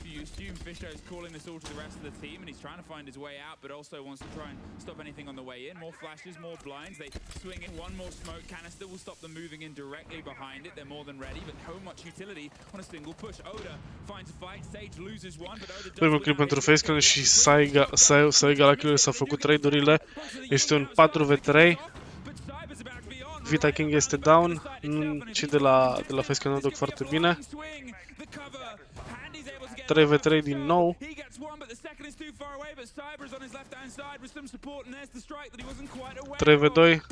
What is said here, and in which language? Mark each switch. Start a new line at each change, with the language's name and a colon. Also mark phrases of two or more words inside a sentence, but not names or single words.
English: You assume Fisher is calling this all to the rest of the team, and he's trying to find his way out, but also wants to try and stop anything on the way in. More flashes, more blinds. They swing in. One more smoke canister will stop them moving in directly behind it. They're more than ready, but how much utility on a single push. Oda finds a fight. Sage loses one, but Oda
Romanian: Primul kill pentru FaZe și Saiga la kill s-a făcut trade-urile. Este un 4v3. Vita King este down. Și de la FaZe nu duc foarte bine. 3v3 din nou. 3v2.